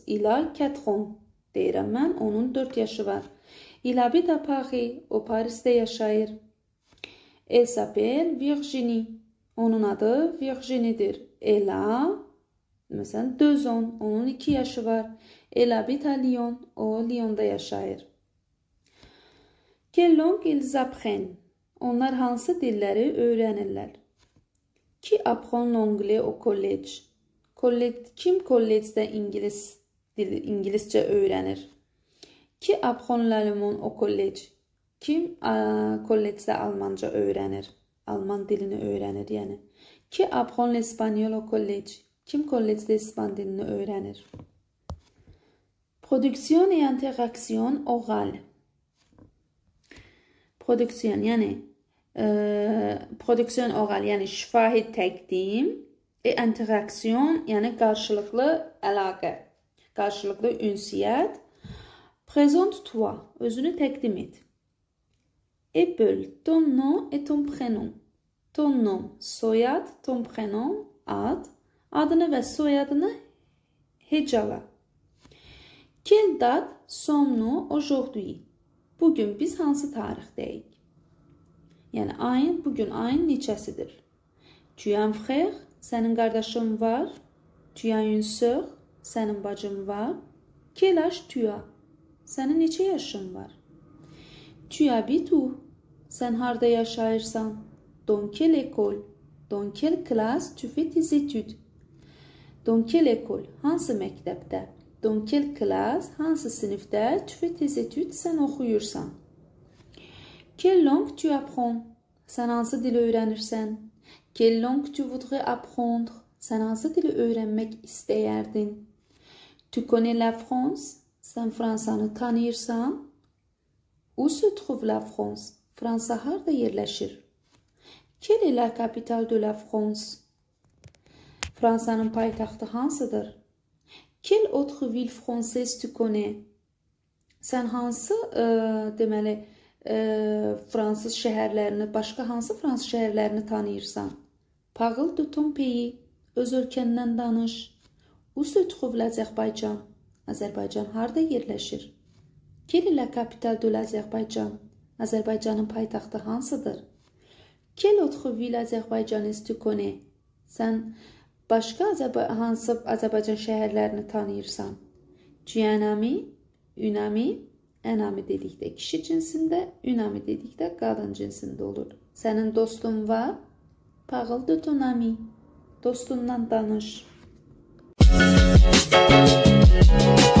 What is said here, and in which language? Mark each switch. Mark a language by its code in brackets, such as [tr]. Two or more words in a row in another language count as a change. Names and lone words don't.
[az] İla 4 deyirəm mən. Onun 4 yaşı var. [fr] Il habite à Paris. [az] O Parisdə yaşayır. [fr] Elle s'appelle Virginie. [az] Onun adı Virginie'dir. [fr] Elle a, [az] məsələn, 2 ans. Onun 2 yaşı var. [fr] Elle habite à Lyon. [az] O Lyon'da yaşayır. [fr] Quelle langue ils apprennent? [az] Onlar hansı dilləri öyrənirlər? [fr] Qui apprend l'anglais au collège? [az] Kim kollecdə İngiliscə öyrənir? [fr] Qui apprend l'allemand au collège? [az] Kim kollecdə Almanca öyrənir? Alman dilini öyrənir, yəni. [fr] Qui apprend l'espagnol au collège? [az] Kim kollecdə İspan dilini öyrənir? [fr] Production et interaction orale. [az] Produksiyon, yəni [fr] produksiyon oral, [az] yəni şifahi təqdim, interaksiyon, yəni qarşılıqlı əlaqə, qarşılıqlı ünsiyyət. [fr] Présente-toi, [az] özünü təqdim et. [fr] Épelle, ton nom et ton prénom. Ton nom, soyad, ton prénom, [az] ad, adını və soyadını hecala. [fr] Quelle date sommes-nous aujourd'hui? [az] Bugün biz hansı tarixdəyik? Yəni, bugün ayın neçəsidir? [fr] Tu as un frère, [az] sənin qardaşın var. [fr] Tu as une sœur, [az] sənin bacın var. [fr] Quel âge tu as? [az] Sənin neçə yaşın var? [fr] Tu habites où? [az] Sən harda yaşayırsan? [fr] Dans quelle école? Dans quelle classe tu fais tes études? Dans quelle école? [az] Hansı məktəbdə? [fr] Dans quelle classe, [az] hansı sinifdə [fr] tu fais tes études, [az] sən oxuyursan? [fr] Quelle langue tu apprends? [az] Sən hansı dili öyrənirsən? [fr] Quelle langue tu voudrais apprendre? [az] Sən hansı dili öyrənmək istəyərdin? [fr] Tu connais la France? [az] Sən Fransanı tanıyırsan? [fr] Où se trouve la France? [az] Fransa harda yerləşir? [fr] Quelle est la capitale de la France? [az] Fransanın paytaxtı hansıdır? [fr] Quelle autre ville française tu connais? [az] Sən hansı, deməli, fransız şəhərlərini, başqa hansı fransız şəhərlərini tanıyırsan? [fr] Parle de ton pays, [az] öz ölkəndən danış. [fr] Où se trouve l'Azerbaycan? [az] Azərbaycan harda yerləşir? [fr] Quelle est la capitale de l'Azerbaycan? [az] Azərbaycanın paytaxtı hansıdır? [fr] Quelle autre ville azerbaycaniste tu connais? [az] Sən başqa hansı Azərbaycan şəhərlərini tanıyırsan? Cüyənami, Ünami, Ənami dedikdə kişi cinsində, Ünami dedikdə qadın cinsində olur. Sənin dostun var? [fr] Parle de ton ami. [az] Dostundan danış.